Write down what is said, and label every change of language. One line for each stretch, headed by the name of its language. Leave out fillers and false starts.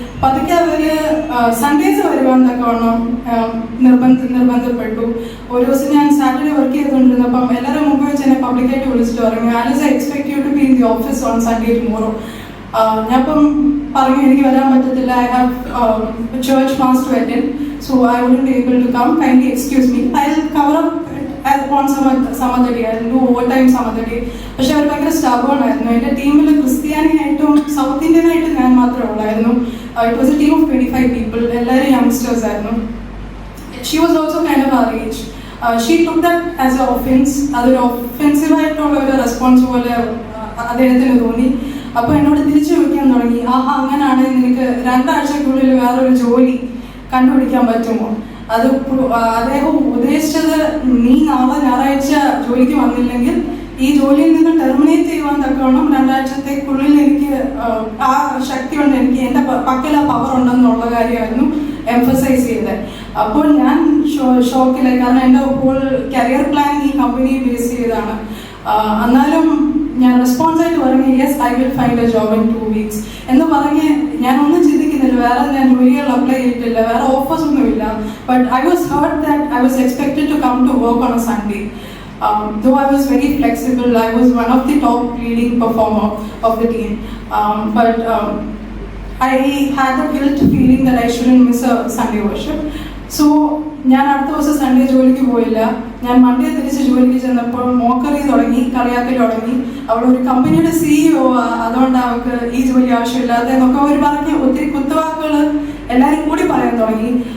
Malayalam: പതുക്കെ അവര് സൺഡേസ് വരുവാൻ തക്കവണ്ണം നിർബന്ധപ്പെട്ടു. ഒരു ദിവസം ഞാൻ സാറ്റർഡേ വർക്ക് ചെയ്തുകൊണ്ടിരുന്നപ്പം എല്ലാവരും മുമ്പ് വെച്ച് എന്നെ പബ്ലിക്കായിട്ട് വിളിച്ചിട്ട് പറഞ്ഞു, Alice
English: I expect you to be in the office on Sunday tomorrow.
Malayalam: ഞാനിപ്പം പറഞ്ഞു എനിക്ക് വരാൻ പറ്റത്തില്ല.
English: I have church mass to attend, so I wouldn't be able to come. Kindly excuse me. I'll cover up on some other day. I'll do overtime some other day.
Malayalam: പക്ഷെ അവർ ഭയങ്കര stubborn ആയിരുന്നു. എൻ്റെ ടീമിൽ ക്രിസ്ത്യാനിയായിട്ടും സൗത്ത് ഇന്ത്യൻ ആയിട്ട് ഞാൻ മാത്രമേ ഉള്ളായിരുന്നു.
English: It was a team of 25 people.
Malayalam: എല്ലാവരും യങ്സ്റ്റേഴ്സ് ആയിരുന്നു.
English: She was also kind of our age. She took that as an offense.
Malayalam: അതൊരു ഒഫെൻസീവ് ആയിട്ടുള്ള ഒരു റെസ്പോൺസ് പോലെ അദ്ദേഹത്തിന് തോന്നി. അപ്പോൾ എന്നോട് തിരിച്ചു ചോദിക്കാൻ തുടങ്ങി, അങ്ങനെയാണെങ്കിൽ നിനക്ക് 2 ആഴ്ചക്കുള്ളിൽ വേറൊരു ജോലി കണ്ടുപിടിക്കാൻ പറ്റുമോ? അത് അദ്ദേഹം ഉദ്ദേശിച്ചത്, നീ നാളെ ഞായറാഴ്ച ജോലിക്ക് വന്നില്ലെങ്കിൽ ഈ ജോലിയിൽ നിന്ന് ടെർമിനേറ്റ് ചെയ്യുവാൻ തക്കവണ്ണം 2 ആഴ്ചത്തേക്കുള്ളിൽ എനിക്ക് ആ ശക്തി ഉണ്ട്, എനിക്ക് എൻ്റെ പക്കൽ ആ പവർ ഉണ്ടെന്നുള്ള കാര്യമായിരുന്നു എംഫസൈസ് ചെയ്തത്. അപ്പോൾ ഞാൻ ഷോക്കിലായി. കാരണം എൻ്റെ ഹോൾ കരിയർ പ്ലാൻ ഈ കമ്പനിയെ ബേസ് ചെയ്താണ്. എന്നാലും ഞാൻ റെസ്പോൺസായിട്ട് പറഞ്ഞു,
English: yes I will find a job in 2 weeks
Malayalam: എന്ന് പറഞ്ഞ് ഞാനൊന്നും ചിന്തിക്കുന്നില്ല. വേറെ ഞാൻ ജോലികൾ അപ്ലൈ ചെയ്തിട്ടില്ല, വേറെ ഓഫേഴ്സ് ഒന്നുമില്ല.
English: But I was heard that I was expected to come to work on a Sunday. Though I was very flexible, I was one of the top leading performer of the team. But I had a guilt feeling that I shouldn't miss a Sunday worship. So
Malayalam: ഞാൻ അടുത്ത ദിവസം Sunday ജോലിക്ക് പോയില്ല. ഞാൻ Monday തിരിച്ച് ജോലിക്ക് ചെന്നപ്പോൾ mockery തുടങ്ങി, കളിയാക്കൽ തുടങ്ങി. അവൾ ഒരു കമ്പനിയുടെ CEO, അതുകൊണ്ട് അവൾക്ക് ഈ ജോലി ആവശ്യമില്ലാത്ത എന്നൊക്കെ അവർ പറഞ്ഞ് ഒത്തിരി കുത്തുവാക്കുകൾ എല്ലാവരും കൂടി പറയാൻ തുടങ്ങി.